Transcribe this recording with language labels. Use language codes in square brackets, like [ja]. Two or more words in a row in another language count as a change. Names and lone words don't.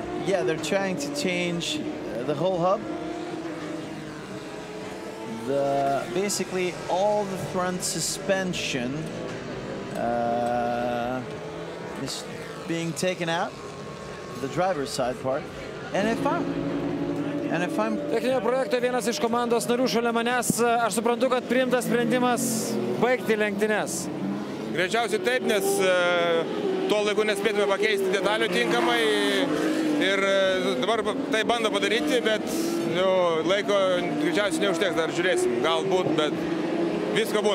[en] Yeah, they're trying to change the whole hub. Basically all the front suspension is being taken out, the driver's side part. And if I'm [lt] Techninio projekto vienas iš komandos narių šalia manęs, aš suprantu, kad priimtas sprendimas baigti lenktynes. Greičiausiai taip, nes tuo laiku nespėtume pakeisti detalių tinkamai ir dabar tai bando padaryti, bet laiko greičiausiai neužteks, dar žiūrėsim, galbūt, bet visko būna.